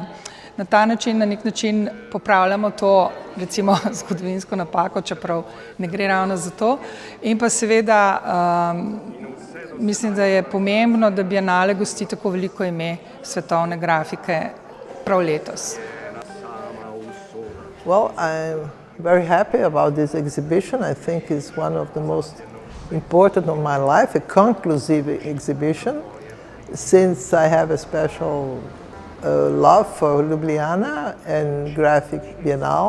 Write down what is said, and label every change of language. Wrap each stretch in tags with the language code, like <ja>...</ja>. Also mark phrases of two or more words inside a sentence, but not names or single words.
<sl>Na ta način, na nek način popravljamo to, recimo, zgodovinsko napako, čeprav ne gre ravno za to. In pa seveda mislim, da je pomembno, da bienale gosti tako veliko ime svetovne grafike prav letos.</sl> <en>Well, I'm very happy about this exhibition. I think it's one of the most important of my life, a conclusive exhibition, since I have a special love for Ljubljana and Graphic Biennale.</en>